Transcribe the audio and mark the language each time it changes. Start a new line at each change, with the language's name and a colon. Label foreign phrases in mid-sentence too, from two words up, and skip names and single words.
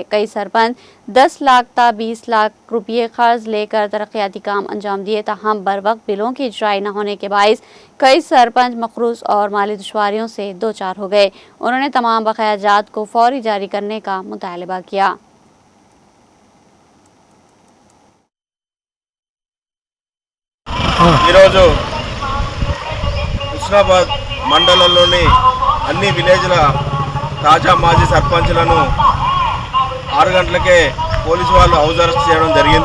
Urdu: کئی سرپنچ 10 لاکھ تا 20 لاکھ روپے قرض لے کر ترقیاتی کام انجام دیے، تاہم بروقت بلوں کی اجرائی نہ ہونے کے باعث کئی سرپنچ مقروض اور مالی دشواریوں سے دوچار ہو گئے۔ انہوں نے تمام بقایا جات کو فوری جاری کرنے کا مطالبہ کیا۔
Telugu: ఈరోజు హుస్నాబాద్ మండలంలోని అన్ని విలేజ్ల తాజా మాజీ సర్పంచ్లను 6 గంటలకే పోలీసు వాళ్ళు
English: house arrest
Telugu: చేయడం జరిగింది।